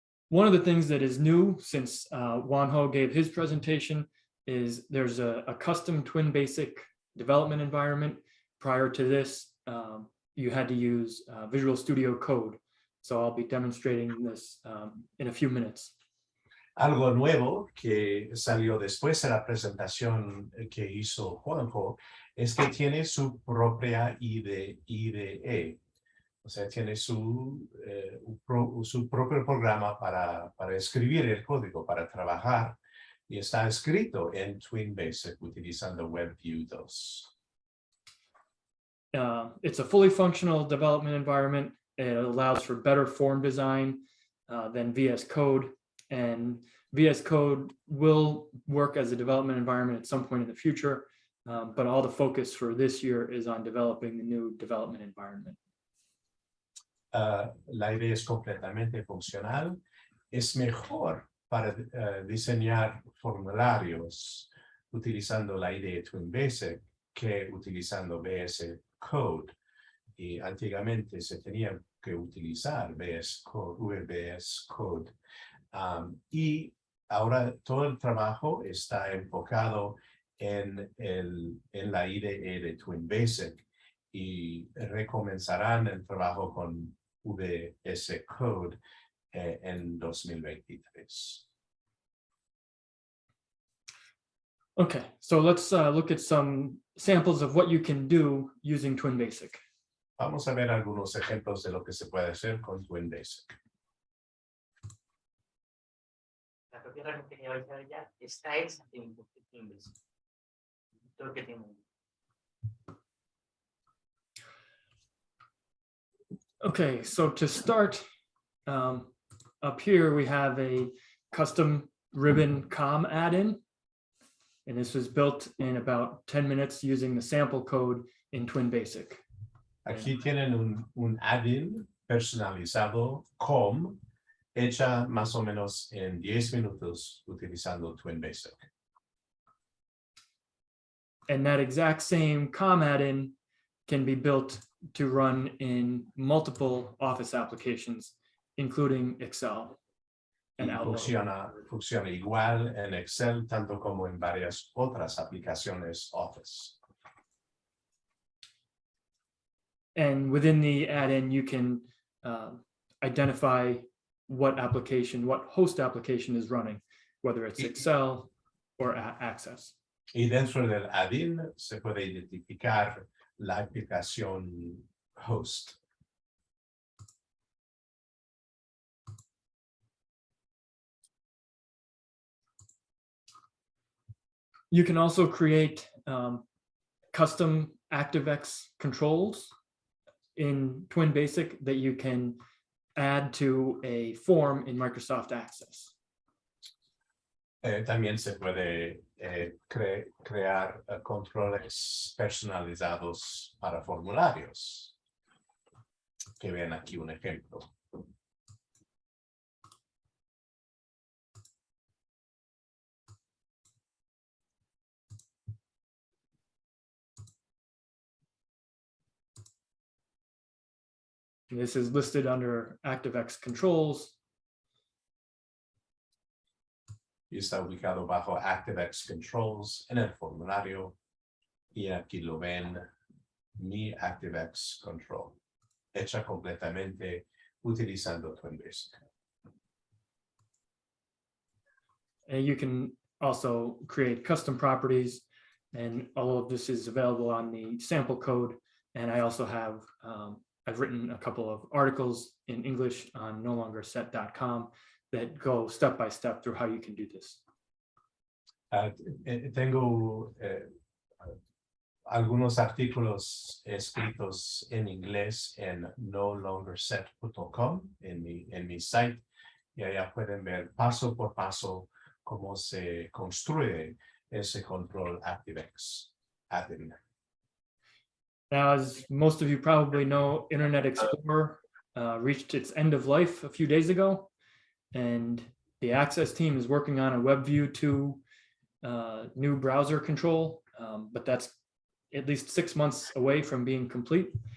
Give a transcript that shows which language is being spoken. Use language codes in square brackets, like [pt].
[en] One of the things that is new since Juanjo gave his presentation is there's a custom TwinBasic development environment. Prior to this, you had to use Visual Studio Code. So I'll be demonstrating this in a few minutes. [es] Algo nuevo que salió después de la presentación que hizo Juanjo es que tiene su propia IDE. O sea, tiene su propio programa para escribir el código, para trabajar, y está escrito en TwinBasic utilizando WebView 2. [en] It's a fully functional development environment. It allows for better form design than VS Code. And VS Code will work as a development environment at some point in the future. But all the focus for this year is on developing the new development environment. [es] La idea es completamente funcional. Es mejor para diseñar formularios utilizando la idea de TwinBasic que utilizando VS Code. Y antiguamente se tenía que utilizar VS Code, VBS Code. Y ahora todo el trabajo está enfocado en la IDE de TwinBasic y recomenzarán el trabajo con VS Code en 2023. [en] Okay, so let's look at some samples of what you can do using TwinBasic. [es] Vamos a ver algunos ejemplos de lo que se puede hacer con TwinBasic. La propia herramienta que vais a ver ya está hecha en TwinBasic. Todo lo que tengo. [en] Okay, so to start, up here we have a custom ribbon com add-in. And this was built in about 10 minutes using the sample code in TwinBasic. [es] Aquí tienen un add-in personalizado com hecha más o menos en 10 minutos utilizando TwinBasic. [en] And that exact same com add-in can be built to run in multiple Office applications, including Excel and Outlook. [es] Funciona igual en Excel, tanto como en varias otras aplicaciones Office. [en] And within the add-in, you can identify what host application is running, whether it's Excel or Access. [es] Y dentro del add-in se puede identificar la aplicación host. [en] You can also create custom ActiveX controls in TwinBasic that you can add to a form in Microsoft Access. [es] También se puede crear controles personalizados para formularios. Que vean aquí un ejemplo. [en] This is listed under ActiveX controls. [es] Y está ubicado bajo ActiveX Controls en el formulario. Y aquí lo ven, mi ActiveX Control, hecha completamente utilizando TwinBasic. [en] And you can also create custom properties, and all of this is available on the sample code. And I also have, I've written a couple of articles in English on nolongerset.com that go step by step through how you can do this. [es] Tengo algunos artículos escritos en inglés en nolongerset.com en mi site, y allá pueden ver paso por paso cómo se construye ese control ActiveX add-in. [en] Now, as most of you probably know, Internet Explorer reached its end of life a few days ago, and the Access team is working on a WebView 2 new browser control, but that's at least 6 months away from being complete.